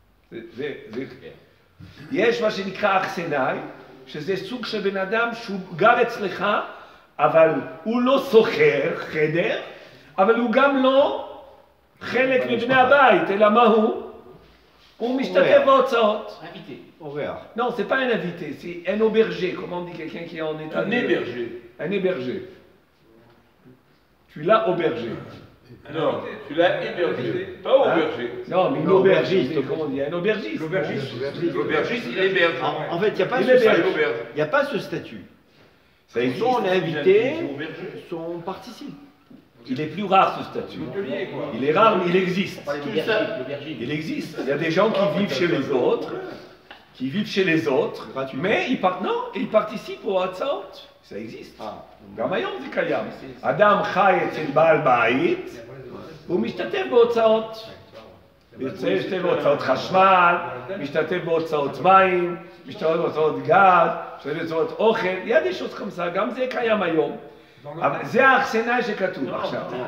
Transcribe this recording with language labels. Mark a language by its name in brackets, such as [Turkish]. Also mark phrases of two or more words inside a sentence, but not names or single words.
[Hebrew] יש מה שנקרא אכסנאי, שזה סוג של בן אדם שהוא גר אצלך, אבל הוא לא שוכר חדר, אבל הוא גם לא חלק מבני הבית, אלא מה הוא? הוא משתתף בהוצאות. אורח. [French] Non, c'est pas un invité, c'est un auberger, comment on dit quelqu'un qui est en état Un héberger. Un héberger. Tu l'as aubergé. Non, tu l'as hébergé, pas aubergé. Non, mais une aubergiste, comment on dit? Un aubergiste. L'aubergiste, il héberge. En fait, il n'y a pas ce statut. Soit on est invité, soit on participe. Il est plus rare ce statut. Il est rare, mais il existe. Il existe. Il y a des gens qui vivent chez les autres, mais ils participent aux הצעות. Ça existe. [Hebrew] גם היום זה קיים. אדם חי אצל בעל בית, והוא משתתף בהוצאות. משתתף בהוצאות חשמל, משתתף בהוצאות מים, משתתף בהוצאות גז, משתתף בהוצאות אוכל. יד יש עוד חמסה, גם זה קיים היום. אבל זה האכסנאי שכתוב עכשיו.